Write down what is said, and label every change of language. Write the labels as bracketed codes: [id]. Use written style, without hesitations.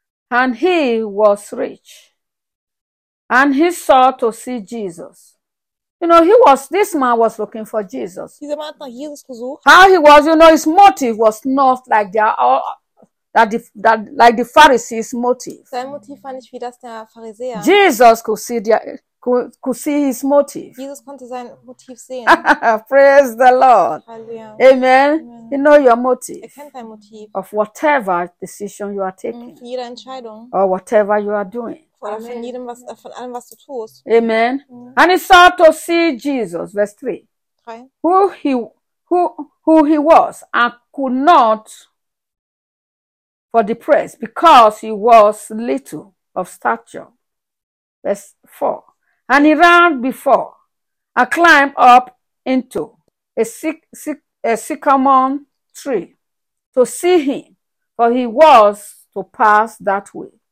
[en] And he was rich. And he sought to see Jesus. This man was looking for Jesus. [de] Dieser Mann hat nach Jesus gesucht. [en] How he was, his motive was not like like the Pharisees' motive. [de] Sein Motiv war nicht wie das der Pharisäer. [en] Jesus could see his motive. [de] Jesus konnte sein Motiv sehen. the Halleluja. [en] Lord. Amen. Amen. You know your motive [de] Erkennt dein Motiv [en] of whatever decision you are [de] für [en] taking [de] jede Entscheidung [en] or whatever you are doing. [de] oder von jedem was von allem, was du tust. [en] Amen. And he sought to see Jesus, verse 3. [de] Drei. [en] Who he was and could not for the press because he was little of stature. Verse 4. And he ran before and climbed up into a sycamore tree to see him, for he was to pass that way.